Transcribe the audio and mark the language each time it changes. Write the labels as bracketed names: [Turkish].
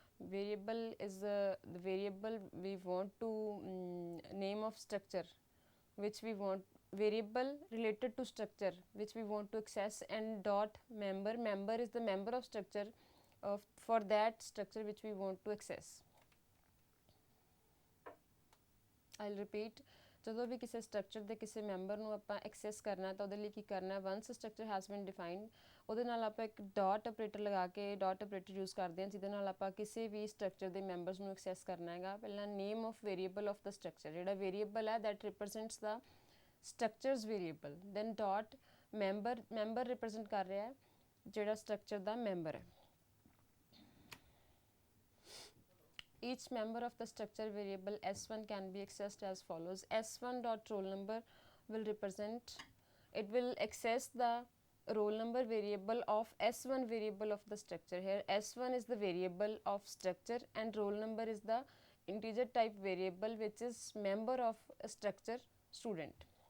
[English] Variable is the variable we want to name of structure which we want, variable related to structure which we want to access, and dot member, member is the member of structure for that structure which we want to access. I'll repeat. [Punjabi] ਜਦੋਂ ਵੀ ਕਿਸੇ structure ਦੇ ਕਿਸੇ member ਨੂੰ ਆਪਾਂ access ਕਰਨਾ ਤਾਂ ਉਹਦੇ ਲਈ ਕੀ ਕਰਨਾ, [English] once structure has been defined, [Punjabi] ਉਹਦੇ ਨਾਲ ਆਪਾਂ ਇੱਕ ਡਾਟ ਆਪਰੇਟਰ ਲਗਾ ਕੇ ਡਾਟ ਆਪਰੇਟਰ ਯੂਜ਼ ਕਰਦੇ ਹਾਂ ਜਿਹਦੇ ਨਾਲ ਆਪਾਂ ਕਿਸੇ ਵੀ ਸਟਰਕਚਰ ਦੇ ਮੈਂਬਰਸ ਨੂੰ ਐਕਸੈਸ ਕਰਨਾ ਹੈਗਾ. ਪਹਿਲਾਂ [English] name of variable of the structure, [Punjabi] ਜਿਹੜਾ ਵੇਰੀਏਬਲ ਹੈ [English] That represents the structures variable. Then dot member, [Punjabi] member represent ਕਰ ਰਿਹਾ ਹੈ ਜਿਹੜਾ ਸਟਰਕਚਰ ਦਾ ਮੈਂਬਰ ਹੈ. [English] Each member of the structure variable s1 can be accessed as follows. S1 dot roll number will represent, it will access the roll number variable of s1 variable of the structure. Here s1 is the variable of structure and roll number is the integer type variable which is member of a structure student.